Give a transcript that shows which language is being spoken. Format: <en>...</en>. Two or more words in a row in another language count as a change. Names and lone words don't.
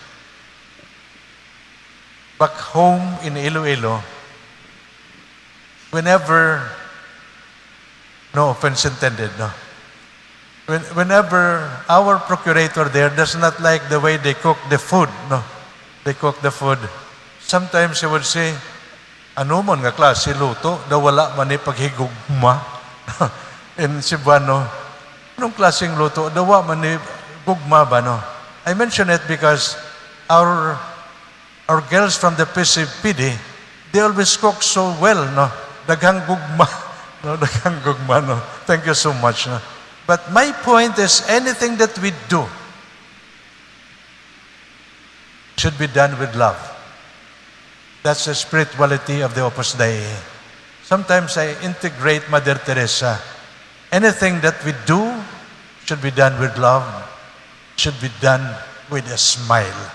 <en>Back home in Iloilo, whenever, no offense intended, no. Whenever our procurator there does not like the way they cook the food, no, they cook the food, sometimes he would say,</en> <hil>ano man nga klase luto, daw wala man ni paghigugma.</hil> <en>In Cebuano,</en> <ceb>anong klaseng luto, daw wala man ni gugma ba, no?</ceb> <en>I mention it because our girls from the PCPD, they always cook so well, no?</en> <ceb>Daghang gugma, no? Daghang gugma, no?</ceb> <en>Thank you so much, no? But my point is, anything that we do should be done with love. That's the spirituality of the Opus Dei. Sometimes I integrate Mother Teresa. Anything that we do should be done with love, should be done with a smile.</en>